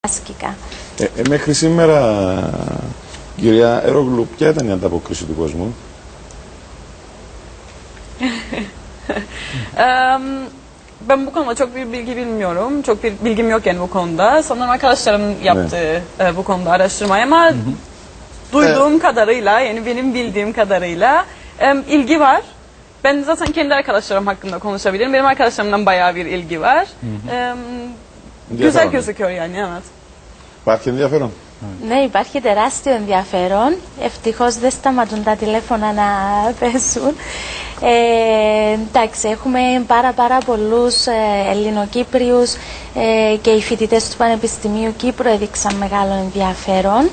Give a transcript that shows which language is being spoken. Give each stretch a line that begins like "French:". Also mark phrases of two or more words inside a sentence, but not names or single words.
Greek: άσκηκα. Μέχρι σήμερα, κυρία Ερόγλου, ποια ήταν η ανταπόκριση του κόσμου?
Turkish: Ben bu konuda çok bir bilgi bilmiyorum. Çok bir bilgim yok yani bu konuda. Sanırım arkadaşlarım yaptı bu konuda araştırmayı ama duyduğum kadarıyla, yani benim bildiğim kadarıyla ilgi var. Ben zaten kendi arkadaşlarım hakkında konuşabilirim. Benim arkadaşlarımdan bayağı bir ilgi var. Güzel gözüküyor yani, evet.
Greek: Υπάρχει ενδιαφέρον? Ναι, υπάρχει τεράστιο ενδιαφέρον. Ευτυχώς δεν σταματούν τα τηλέφωνα να πέσουν. Εντάξει, έχουμε πάρα πολλούς Ελληνοκύπριους και οι φοιτητές του Πανεπιστημίου Κύπρου έδειξαν μεγάλο ενδιαφέρον.